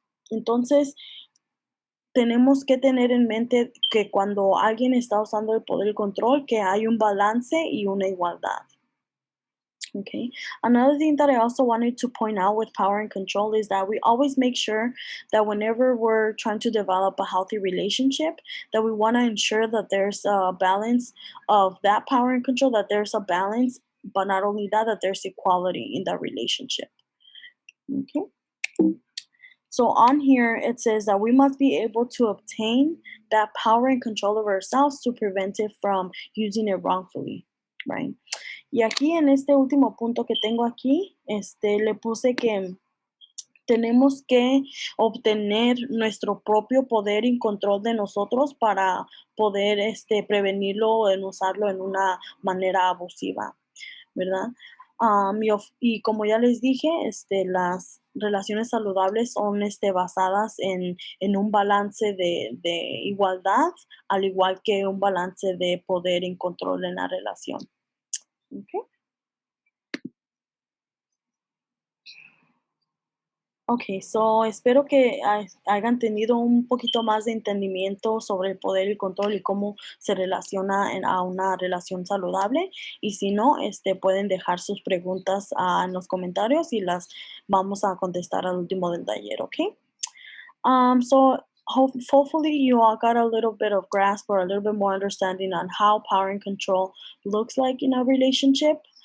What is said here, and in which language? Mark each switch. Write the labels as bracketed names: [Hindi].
[Spanish] Entonces, tenemos que tener en mente que cuando alguien está usando el poder y control, que hay un balance y una igualdad. Okay. [English] Another thing that I also wanted to point out with power and control is that we always make sure that whenever we're trying to develop a healthy relationship, that we want to ensure that there's a balance of that power and control, that there's a balance, but not only that, that there's equality in that relationship. Okay. So on here, it says that we must be able to obtain that power and control of ourselves to prevent it from using it wrongfully, right? [Spanish] Y aquí en este último punto que tengo aquí, le puse que tenemos que obtener nuestro propio poder y control de nosotros para poder prevenirlo en usarlo en una manera abusiva, ¿verdad? Y como ya les dije, las relaciones saludables son basadas en un balance de igualdad, al igual que un balance de poder y control en la relación. Okay. Ok, so espero que hayan tenido un poquito más de entendimiento sobre el poder y el control y cómo se relaciona a una relación saludable. Y si no, pueden dejar sus preguntas en los comentarios y las vamos a contestar al último del taller, ¿ok? [English] So hopefully you all got a little bit of grasp or a little bit more understanding on how power and control looks like in a relationship.